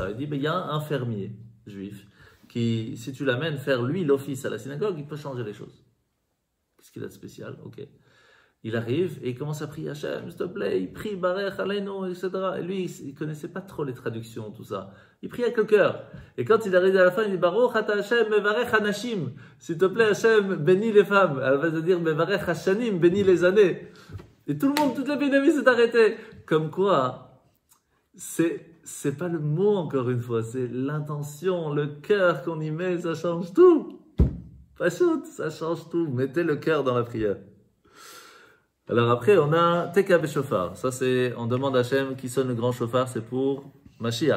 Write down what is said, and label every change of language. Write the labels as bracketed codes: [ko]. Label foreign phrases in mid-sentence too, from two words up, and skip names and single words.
[fr] Il dit, il y a un fermier juif qui, si tu l'amènes faire lui l'office à la synagogue, il peut changer les choses. Qu'est-ce qu'il a de spécial? Ok. Il arrive et il commence à prier Hachem, s'il te plaît, il prie [he] ברך עלינו, [fr] etc. Et lui, il ne connaissait pas trop les traductions, tout ça. Il prie avec le cœur. Et quand il arrive à la fin, il dit [he] ברוך אתה השם מברך הנשים. [fr] S'il te plaît, Hachem, bénis les femmes. Elle va se dire [he] מברך השנים, [fr] bénis les années. Et tout le monde, toute l'épidémie s'est arrêtée. Comme quoi, c'est pas le mot encore une fois, c'est l'intention, le cœur qu'on y met, ça change tout. Pas chaud, ça change tout. Mettez le cœur dans la prière. Alors après, on a [he] תקע בשופר. [fr] Ça, c'est, on demande à Hachem qui sonne le grand chauffard, c'est pour Mashiach.